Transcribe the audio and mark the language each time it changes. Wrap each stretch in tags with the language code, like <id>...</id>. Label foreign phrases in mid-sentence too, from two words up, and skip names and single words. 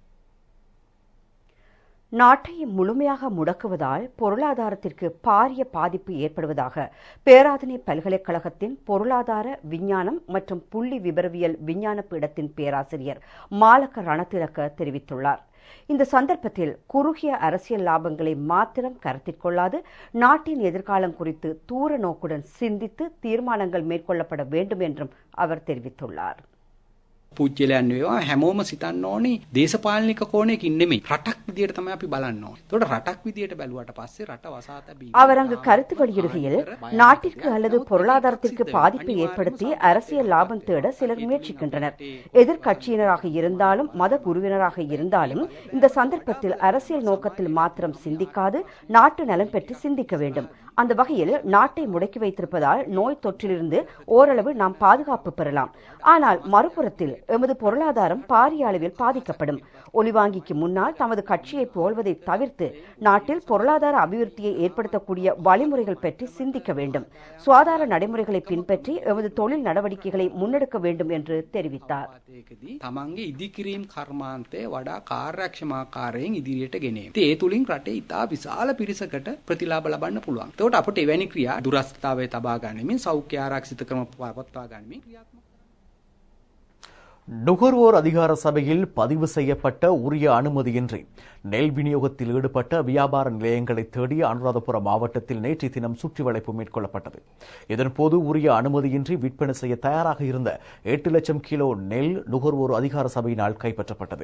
<ta>நாட்டை முழுமையாக முடக்குவதால் பொருளாதாரத்திற்கு பாரிய பாதிப்பு ஏற்படுவதாக பேராதனை பல்கலைக்கழகத்தின் பொருளாதார விஞ்ஞானம் மற்றும் புள்ளி விபரவியல் விஞ்ஞான பீடத்தின் பேராசிரியர் மாலக்க ரணதிலக்க தெரிவித்துள்ளார். இந்த சந்தர்ப்பத்தில் குறுகிய அரசியல் லாபங்களை மாத்திரம் கருத்தில் கொள்ளாது நாட்டின் எதிர்காலம் குறித்து தூர நோக்குடன் சிந்தித்து தீர்மானங்கள் மேற்கொள்ளப்பட வேண்டும் என்றும் அவர் தெரிவித்துள்ளார்.</ta> <si>පුජ්‍යලයන් වේවා හැමෝම සිතන්න ඕනේ දේශපාලනික කෝණයකින් නෙමෙයි රටක් විදියට තමයි අපි බලන්න ඕනේ. ඒකට රටක් විදියට බැලුවට පස්සේ රට වසා තැබී</si> <ta>அவர் அங்கு கருத்து வெளியிடுகையில் நாட்டிற்கு அல்லது பொருளாதாரத்திற்கு பாதிப்பை ஏற்படுத்தி அரசியல் லாபம் தேட சிலர் முயற்சிக்கின்றனர். எதிர்க்கட்சியினராக இருந்தாலும் மத குருவினராக இருந்தாலும் இந்த சந்தர்ப்பத்தில் அரசியல் நோக்கத்தில் மாத்திரம் சிந்திக்காது நாட்டு நலம் பெற்று சிந்திக்க வேண்டும். அந்த வகையில் நாட்டை முடக்கி வைத்திருப்பதால் நோய் தொற்றிலிருந்து ஓரளவு நாம் பாதுகாப்பு பெறலாம். ஆனால் மறுபுறத்தில் எமது பொருளாதாரம் பாரிய அளவில் பாதிக்கப்படும். ஒலிவாங்கிக்கு முன்னால் தமது கட்சியை போல்வதை தவிர்த்து நாட்டில் பொருளாதார அபிவிருத்தியை ஏற்படுத்தக்கூடிய வழிமுறைகள் பற்றி சிந்திக்க வேண்டும். சுகாதார நடைமுறைகளை பின்பற்றி எமது தொழில் நடவடிக்கைகளை முன்னெடுக்க வேண்டும் என்று தெரிவித்தார்.</ta> <si>තමන්ගේ ඉදිකිරීම් කර්මාන්තය වඩා කාර්යක්ෂමාකාරයෙන් ඉදිරියට ගෙනේ. ඒ තුලින් රටේ ඉතා විශාල පිරිසකට ප්‍රතිලාභ ලබන්න පුළුවන්. ඒකට අපට එවැනි ක්‍රියා දුරස්ථතාවයේ තබා ගැනීමෙන් සෞඛ්‍ය ආරක්ෂිත ක්‍රම පවත්වා ගැනීමෙන් ක්‍රියාත්මක</si> <ta>நுகர்வோர் அதிகார சபையில் பதிவு செய்யப்பட்ட உரிய அனுமதியின்றி நெல் விநியோகத்தில் ஈடுபட்ட வியாபார நிலையங்களை தேடி அனுராதபுரம் மாவட்டத்தில் நேற்றைய தினம் சுற்றிவளைப்பு மேற்கொள்ளப்பட்டது. இதன்போது உரிய அனுமதியின்றி விற்பனை செய்ய தயாராக இருந்த 8 லட்சம் கிலோ நெல் நுகர்வோர் அதிகார சபையினால் கைப்பற்றப்பட்டது.</ta>